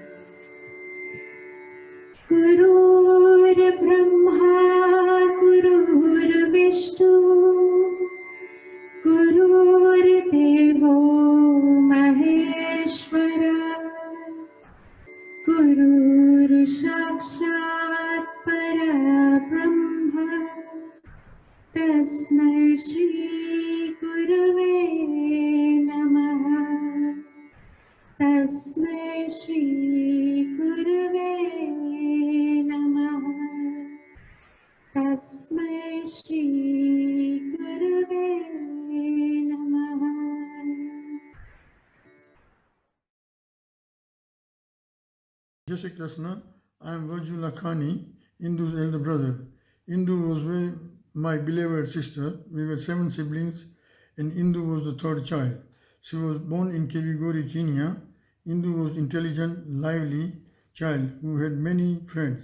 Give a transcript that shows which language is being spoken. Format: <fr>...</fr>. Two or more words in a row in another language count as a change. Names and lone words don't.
<sa>ગુરુર બ્રહ્મા ગુરુર વિષ્ણુ ગુરુર્દેવો મહેશ્વરા ગુરુર સાક્ષાત પરબ્રહ્મ તસ્मै શ્રી ગુરવે નમઃ. तस्मै श्री गुरवे नमः. तस्मै श्री गुरवे नमः.</sa> <hi>जय श्री कृष्ण.</hi> <en>I am Vaju Lakhani, Indu's elder brother. Indu was my beloved sister. We were 7 siblings and Indu was the third child. She was born in Kiligori, Kenya. Indu was intelligent, lively child who had many friends.</en>